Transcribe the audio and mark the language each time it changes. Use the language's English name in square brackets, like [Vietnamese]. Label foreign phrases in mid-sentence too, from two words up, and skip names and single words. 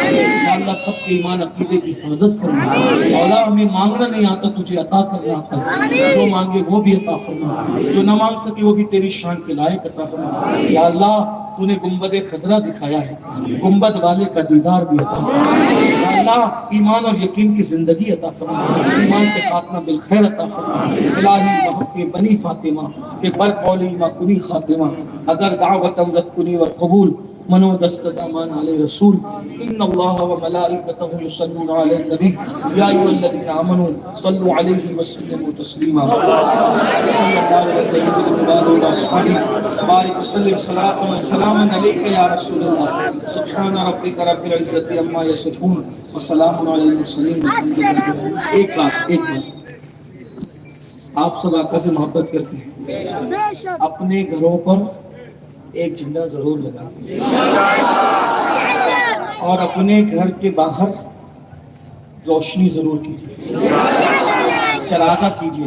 [Urdu] یا اللہ سب کے ایمان عقیدے کی حفاظت فرما. مولا ہمیں مانگنا نہیں آتا تجھے عطا کرنا آتا, جو مانگے وہ بھی عطا فرما, جو نہ مانگ سکے وہ بھی تیری شان کے لائق عطا فرما. یا اللہ تو نے گنبد خضرا دکھایا ہے, گنبد والے کا دیدار بھی عطا فرما. یا اللہ ایمان اور یقین کی زندگی عطا فرما, ایمان کے خاتمہ بالخیر عطا فرما. [Persian] الہی محق بنی فاطمہ کہ بر قولی ما کنی خاتمہ, اگر دعوت امرت کنی و قبول منو دست دامان علی رسول. [Arabic] ان اللہ و ملائکتہ یصلون علی النبی یا ایھا الذین آمنوا صلوا علیہ وسلموا تسلیما. صلی اللہ علیہ وسلم بارک وسلم صلاۃ و سلاما علیک یا رسول اللہ. سبحان ربک رب العزۃ عما یصفون وسلام علی المرسلین. [Urdu] ایک بات آپ سب آقا سے محبت کرتے ہیں, اپنے گھروں پر ایک جھنڈا ضرور لگائیں اور اپنے گھر کے باہر روشنی ضرور کیجیے, چراغا کیجیے.